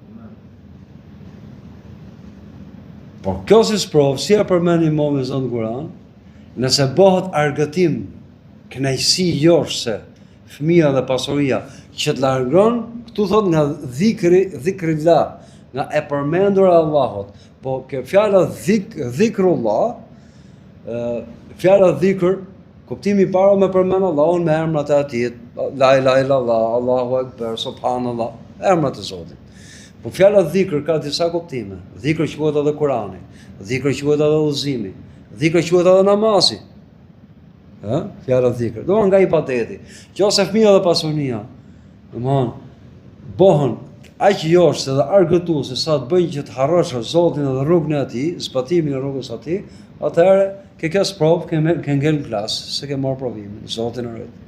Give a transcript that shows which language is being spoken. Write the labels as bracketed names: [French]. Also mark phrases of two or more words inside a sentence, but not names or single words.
[Albanian] Po kjo si sprov, si e përmend Imam Zot në Kur'an, nëse bëhet argëtim, kënaqësi joshse, fëmia dhe pasuria, që të largon, këtu thot nga dhikrillah, nga e përmendur e Allahut. Po kjo fjala dhikrullah, fjala dhikr, kuptimi i parë me përmend Allahun me emrat e Atij, [Arabic] لا إله إلا الله، الله أكبر، سبحان الله, [Albanian] emrat e Zotit. Po fjala dhikr ka disa kuptime. Dhikr quhet edhe Kurani, dhikr quhet edhe udhëzimi, dhikr quhet edhe namazi. Fjala dhikr. Do nga ibadeti. Qose fëmia dhe pasunia, domthon, bëhen aq joshse dhe argëtuese sa të bëjnë që të harrosh Zotin dhe rrugën e Atij, zbatimin e rrugës së Atij, atëherë ke kjo sprov, ke ngel në klas, se ke marrë provimin, Zotin e rrit.